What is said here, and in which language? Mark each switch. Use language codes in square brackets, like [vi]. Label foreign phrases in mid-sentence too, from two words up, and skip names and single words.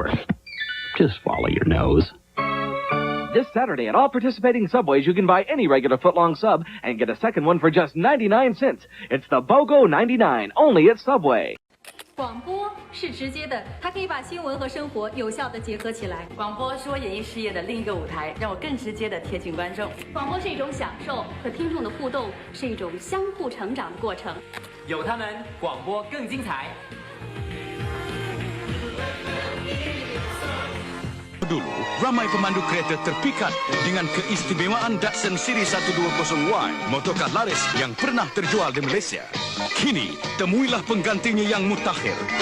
[en] Just follow your nose. This Saturday at all participating Subways, you can buy any regular footlong sub and get a second one for just 99 cents. It's the BOGO 99, only at Subway. [zh] 广播是直接的，它可以把新闻和生活有效的结合起来。广播是我演艺事业的另一个舞台，让我更直接的贴近观众。广播是一种享受，和听众的互动是一种相互成长的过程。有他们，广播更精彩。 [ms] Dulu, ramai pemandu kereta terpikat dengan keistimewaan Datsun Series 120Y, motorkar laris yang pernah terjual di Malaysia. Kini, temuilah penggantinya yang mutakhir.